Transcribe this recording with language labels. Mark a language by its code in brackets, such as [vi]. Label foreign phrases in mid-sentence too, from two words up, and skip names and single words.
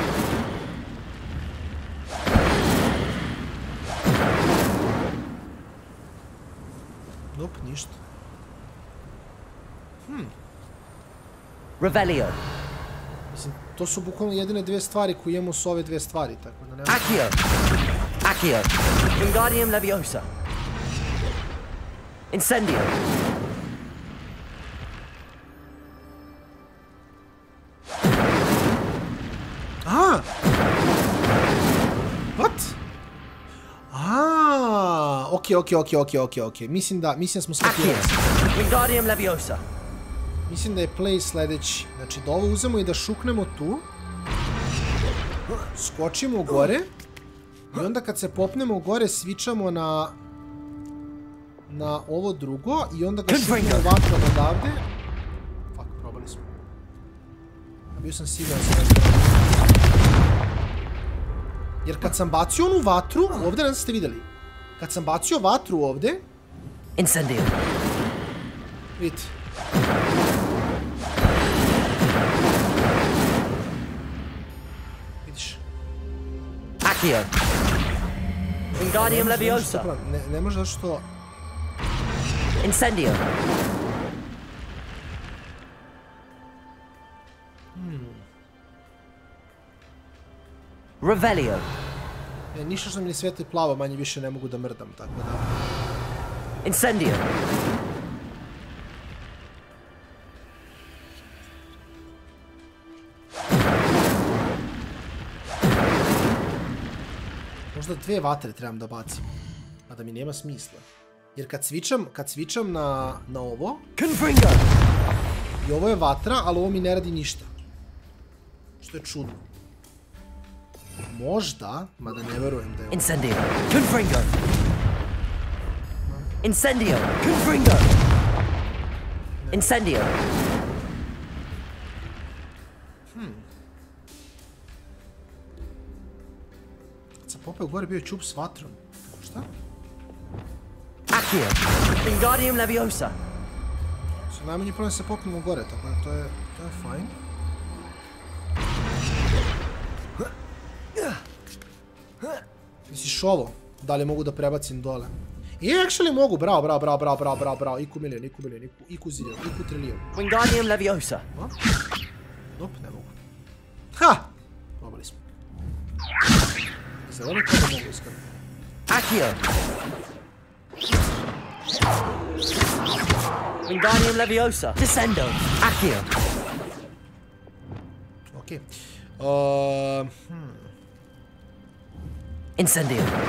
[sr] Nope, ništa. Revelio. Mislim, to su bukvalno jedine dvije stvari koje imamo s ove dvije stvari, tako da nema... Accio. Wingardium Leviosa. Incendio. What? Ok. Mislim da smo skapirali. Wingardium Leviosa. Mislim da je play sljedeći. Znači da ovo uzemo i da šuknemo tu. Skočimo gore. I onda kad se popnemo gore svičamo na ovo drugo. I onda ga šuknemo vatrom odavde. Fuck, probali smo. Bio sam siguran sam razgledao. Jer kad sam bacio onu vatru, ovdje ne ste vidjeli. Kad sam bacio vatru ovdje... Incendio. Vidite. Vidiš. Accio. Wingardium Leviosa. Ne može da što... Incendio. Revelio. Ništa što mi ne svijetli plavo, manje više ne mogu da mrdam, tako da... Incendio. Možda dvije vatre trebam da bacim, a da mi nema smisla. Jer kad svičam na ovo... Confringo! I ovo je vatra, ali ovo mi ne radi ništa. Što je čudno. Možda, mada ne verujem da je ovo. Incendio. Confringo. Incendio. Confringo. Incendio. Kad sam popeo gore bio je čup s vatrom. Šta? Accio. Wingardium Leviosa. Najmanji problem se popnemo gore, tako da to je fajn. Misliš ovo? Da li mogu da prebacim dole? Actually mogu, bravo. Iku milion, iku ziljon, iku trilijon. Wingardium Leviosa. Nope, ne mogu. Ha! Probali smo. Zeleno to da mogu iskreno. Accio. Wingardium Leviosa. Descendo. Accio. Ok. Incendio.